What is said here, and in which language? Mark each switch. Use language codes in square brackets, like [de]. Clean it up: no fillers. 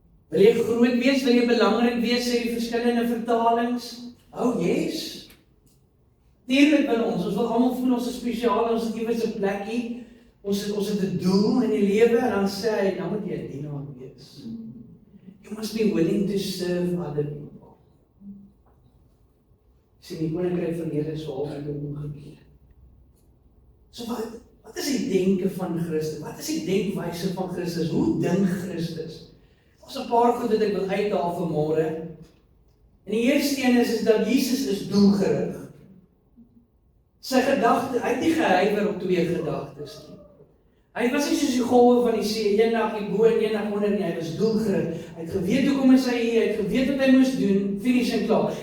[af] Wil jy groot wees? Wil jy belangrik wees? Sê die verskillende vertalings. [en] Oh yes. [af] Tuurlik wil ons wil almal voel ons is spesiaal, ons het iewers 'n plekkie. Ons het 'n doel in die lewe en dan sê hy, nou moet jy 'n dienaar wees. [en] You must be willing to serve other people. [af] Sien die koninkryk van Here is so half omgekeer. So wat is die denke van Christus? Wat is die denkwyse van Christus? Hoe dink Christus? Ons 'n paar goed wat ek wil uithaal vanmôre. En die eerste een is dat Jesus is doelgerig. Sy gedagte, hy het nie gehuiwer op twee gedagtes nie. Hy was nie soos die golwe van die see, eendag hier bo en eendag onder nie, hy was doelgerig. Hy het geweet hoekom is hy hier, hy het geweet wat hy moes doen, finish en klaar.